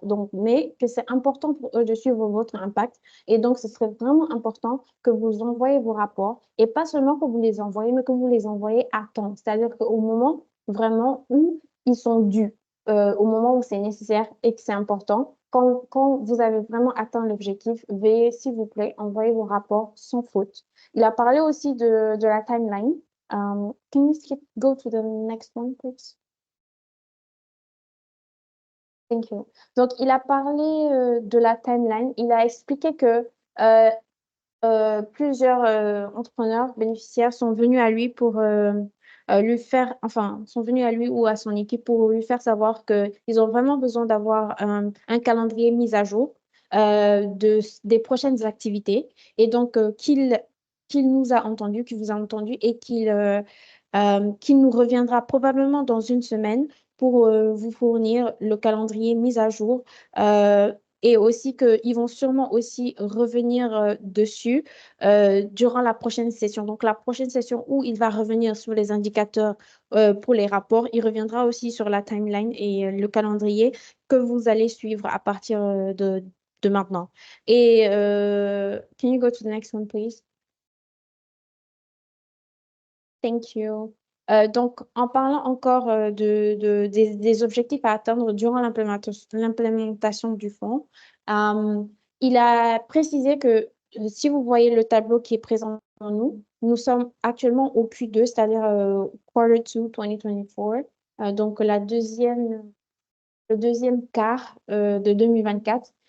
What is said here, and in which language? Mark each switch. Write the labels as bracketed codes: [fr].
[fr] Donc, mais que c'est important pour eux de suivre votre impact. Et donc, ce serait vraiment important que vous envoyez vos rapports et pas seulement que vous les envoyez, mais que vous les envoyez à temps. C'est-à-dire qu'au moment vraiment où ils sont dus, au moment où c'est nécessaire et que c'est important, quand vous avez vraiment atteint l'objectif, veuillez, s'il vous plaît, envoyer vos rapports sans faute. Il a parlé aussi de la timeline. [en] Can you go to the next one, please? Thank you. [fr] Donc, il a parlé de la timeline. Il a expliqué que plusieurs entrepreneurs bénéficiaires sont venus à lui pour sont venus à lui ou à son équipe pour lui faire savoir qu'ils ont vraiment besoin d'avoir un calendrier mis à jour des prochaines activités. Et donc, qu'il nous a entendus, qu'il vous a entendu et qu'il nous reviendra probablement dans une semaine pour vous fournir le calendrier mis à jour et aussi qu'ils vont sûrement aussi revenir dessus durant la prochaine session. Donc, la prochaine session où il va revenir sur les indicateurs pour les rapports, il reviendra aussi sur la timeline et le calendrier que vous allez suivre à partir de maintenant. [en] Et can you go to the next one, please? Thank you. [fr] Donc, en parlant encore des objectifs à atteindre durant l'implémentation du fonds, il a précisé que si vous voyez le tableau qui est présent pour nous sommes actuellement au Q2, c'est-à-dire Q2 2024, donc le deuxième quart de 2024.